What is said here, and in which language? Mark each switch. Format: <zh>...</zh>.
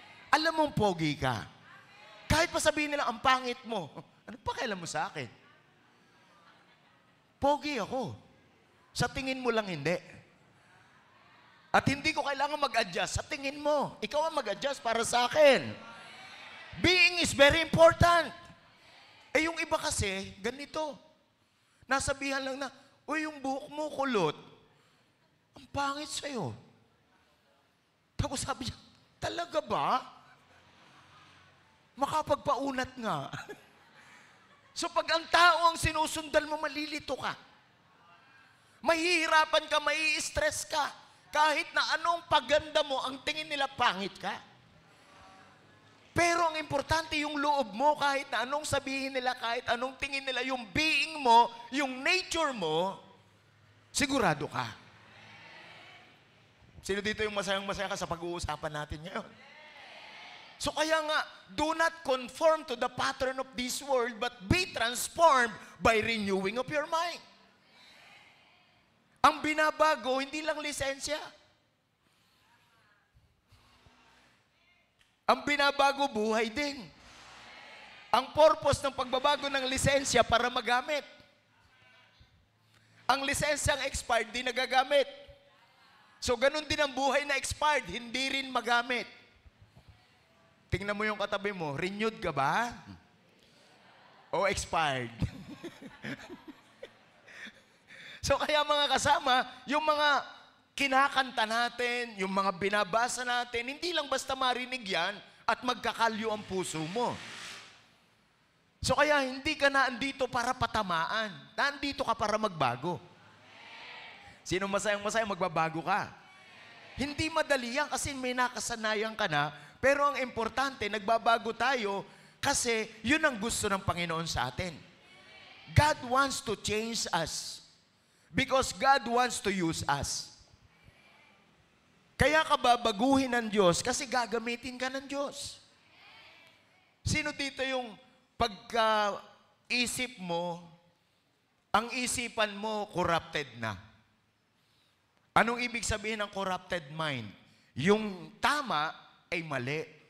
<tl>Alam mong pogi ka. Kahit pa sabihin nila, ang pangit mo, ano pa kailan mo sa akin? Pogi ako. Sa tingin mo lang hindi. At hindi ko kailangan mag-adjust sa tingin mo. Ikaw ang mag-adjust para sa akin.</tl> <en>Being is very important.</en> <tl>Eh yung iba kasi, ganito. Nasabihan lang na, uy, yung buhok mo kulot. Ang pangit sa'yo. Tapos sabi niya, talaga ba? Makapagpaunat nga. So pag ang tao ang sinusundan mo, malilito ka. Mahihirapan ka, mai-stress ka. Kahit na anong paganda mo, ang tingin nila pangit ka. Pero ang importante yung loob mo, kahit na anong sabihin nila, kahit anong tingin nila, yung being mo, yung nature mo, sigurado ka. Sino dito yung masayang-masaya ka sa pag-uusapan natin ngayon?</tl> <en>So kaya nga, do not conform to the pattern of this world, but be transformed by renewing of your mind.</en> <tl>Ang binabago, hindi lang lisensya. Ang binabago, buhay din. Ang purpose ng pagbabago ng lisensya para magamit. Ang lisensyang expired, di nagagamit. So, ganun din ang buhay na expired, hindi rin magamit. Tingnan mo yung katabi mo, renewed ka ba? O expired? So kaya mga kasama, yung mga kinakanta natin, yung mga binabasa natin, hindi lang basta marinig yan at magkakalyo ang puso mo. So kaya hindi ka naandito para patamaan. Naandito ka para magbago. Sino masayang-masaya, magbabago ka. Hindi madali yan kasi may nakasanayan ka na, pero ang importante, nagbabago tayo kasi yun ang gusto ng Panginoon sa atin.</tl> <en>God wants to change us. Because God wants to use us.</en> <tl>Kaya ka babaguhin ng Diyos kasi gagamitin ka ng Diyos. Sino dito yung pagka-isip mo, ang isipan mo corrupted na? Anong ibig sabihin ng corrupted mind? Yung tama ay mali.</tl>